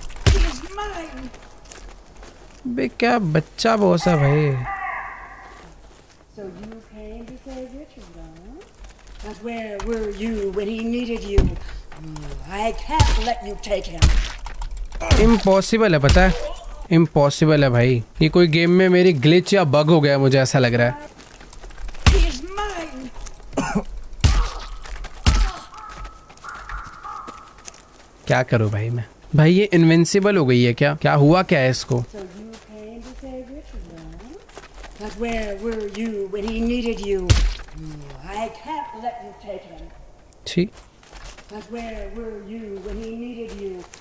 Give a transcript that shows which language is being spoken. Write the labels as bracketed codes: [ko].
[en] He is mine. [hi] बे क्या बच्चा boss है भाई। [en] So you came to save Richard, huh? But where were you when he needed you? I can't let you take him. [hi] Impossible है, पता है impossible है भाई। ये कोई गेम में मेरी ग्लिच या बग हो गया, मुझे ऐसा लग रहा है। [en] He is mine. [hi] क्या करूं भाई मैं। भाई ये इनविंसिबल हो गई है क्या? क्या हुआ क्या है इसको? [en] So you came to save Richard, huh? But where were you when he needed you? I can't let you take him. [hi] छी। [en] But where were you when he needed you?